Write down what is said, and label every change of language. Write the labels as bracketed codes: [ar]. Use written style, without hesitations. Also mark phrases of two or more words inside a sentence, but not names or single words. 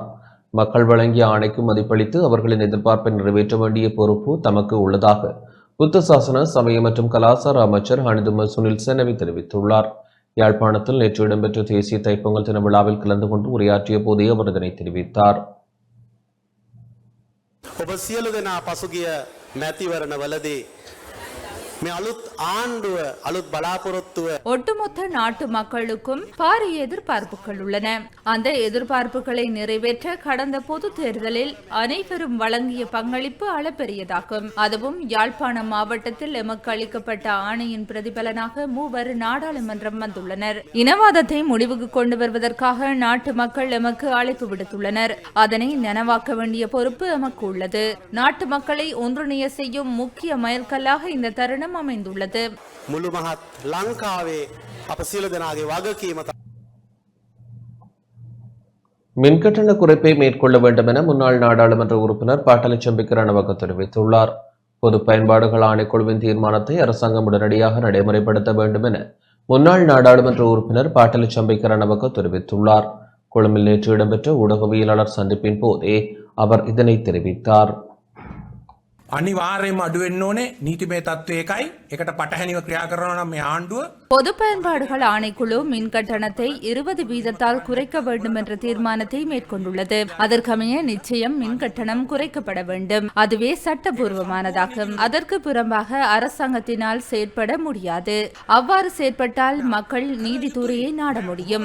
[ta] மக்கள் வழங்கிய ஆணைக்கு மதிப்பளித்து அவர்களின் எதிர்பார்ப்பை நிறைவேற்ற வேண்டிய பொறுப்பு தமக்கு உள்ளதாக புத்த சாசன சமய மற்றும் கலாசார அமைச்சர் ஹனிதும சுனில் செனவி தெரிவித்துள்ளார். யாழ்ப்பாணத்தில் நேற்று இடம்பெற்ற தேசிய தைப்பொங்கல் தின விழாவில் கலந்து கொண்டு உரையாற்றிய போதே அவர் இதனை தெரிவித்தார். [si] ඔබ සියලු දෙනා පසුගිය මැතිවරණවලදී මේ අලුත් ආණ්ඩුව අලුත් බලාපොරොත්තුව [ta] ஒட்டுமொத்த நாட்டு மக்களுக்கும் பாரிய எதிர்பார்ப்புகள் உள்ளன. அந்த எதிர்பார்ப்புகளை நிறைவேற்ற கடந்த பொது தேர்தலில் அனைவரும் வழங்கிய பங்களிப்பு அளப்பெரியதாகும். அதுவும் யாழ்ப்பாணம் மாவட்டத்தில் எமக்கு அளிக்கப்பட்ட ஆணையின் பிரதிபலனாக 3 நாடாளுமன்றம் வந்துள்ளனர். இனவாதத்தை முடிவுக்கு கொண்டு வருவதற்காக நாட்டு மக்கள் எமக்கு அழைப்பு விடுத்துள்ளனர். அதனை நனவாக்க வேண்டிய பொறுப்பு எமக்கு உள்ளது. நாட்டு மக்களை ஒன்றிணைய செய்யும் முக்கிய மைல்கல்லாக இந்த தருணம் அமைந்துள்ளது. [si] මුළු මහත් ලංකාවේ අප සියලු දෙනාගේ වගකීම [ta] மின்கட்டண குறைப்பை மேற்கொள்ள வேண்டும் என முன்னாள் நாடாளுமன்ற உறுப்பினர் பாட்டலி சம்பிக்க ரணவக்க தெரிவித்துள்ளார். பொது பயன்பாடுகள் ஆணைக்குழுவின் தீர்மானத்தை அரசாங்கம் உடனடியாக நடைமுறைப்படுத்த வேண்டும் என முன்னாள் நாடாளுமன்ற உறுப்பினர் பாட்டலி சம்பிக்க ரணவக்க தெரிவித்துள்ளார். கொழும்பில் நேற்று இடம்பெற்ற ஊடகவியலாளர் சந்திப்பின் போதே அவர் இதனை தெரிவித்தார். [si] අනිවාර්යයෙන්ම අඩු වෙන්න ඕනේ නීතිමය තත්ත්වය එකයි. ඒකට පටහැනිව ක්‍රියා කරනවා නම් මේ ආණ්ඩුව [ta] பொது பயன்பாடுகள் ஆணைக்குழு மின் கட்டணத்தை 20 வீதத்தால் குறைக்க வேண்டும் என்ற தீர்மானத்தை மேற்கொண்டுள்ளது. அதற்கமைய நிச்சயம் மின் கட்டணம் குறைக்கப்பட வேண்டும். அதுவே சட்டபூர்வமானதாகும். அதற்கு புறம்பாக அரசாங்கத்தினால் செயற்பட முடியாது. அவ்வாறு செயற்பட்டால் மக்கள் நீதித்துறையை நாட முடியும்.